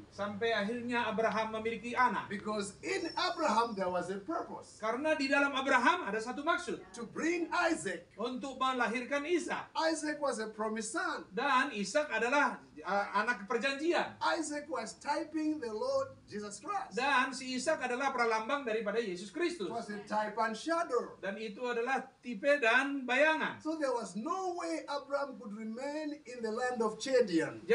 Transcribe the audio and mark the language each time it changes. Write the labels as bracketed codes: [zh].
[id] Sampai akhirnya Abraham memiliki anak. [en] Because in Abraham there was a purpose. [id] Karena di dalam Abraham ada satu maksud, [en] To bring Isaac. [id] untuk melahirkan Ishak. [en] Isaac was a promised son. [id] Dan Ishak adalah anak perjanjian. [en] Isaac was typing the Lord Jesus Christ. [id] Dan si Ishak adalah pralambang daripada Yesus Kristus. [en] was a type and shadow. [id] Dan itu adalah tipe dan bayangan. [en] So there was no way Abraham could remain in the land of Chaldean.